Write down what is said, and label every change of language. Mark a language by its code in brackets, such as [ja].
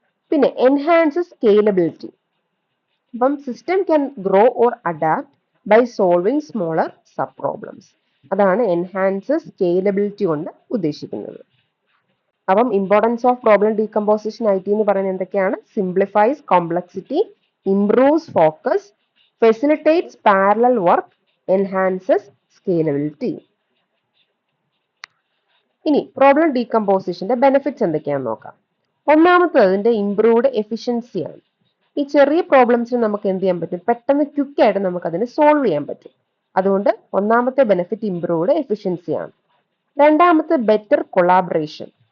[ml] പിന്നെ [en] Enhances scalability. [ml] അപ്പം [en] System can grow or adapt by solving smaller sub problems. [ml] അതാണ് [en] enhances scalability [ml] കൊണ്ട് ഉദ്ദേശിക്കുന്നത്. [en] അപ്പം importance of problem decomposition IT [ml] എന്ന് പറയുന്നത് എന്തൊക്കെയാണ്? [en] Simplifies complexity, improves focus, facilitates parallel work, enhances scalability. [ml] ഇനി പ്രോബ്ലം ഡീകമ്പോസിഷന്റെ ബെനിഫിറ്റ്സ് എന്തൊക്കെയാണെന്ന് നോക്കാം. ഒന്നാമത്തെ അതിന്റെ [en] improved efficiency [ml] ആണ്. ഈ ചെറിയ പ്രോബ്ലംസിന് നമുക്ക് എന്ത് ചെയ്യാൻ പറ്റും, പെട്ടെന്ന് ക്വിക്ക് ആയിട്ട് നമുക്ക് അതിനെ സോൾവ് ചെയ്യാൻ പറ്റും. അതുകൊണ്ട് ഒന്നാമത്തെ ബെനിഫിറ്റ് [en] improved efficiency [ml] ആണ്. രണ്ടാമത്തെ [en] Better collaboration.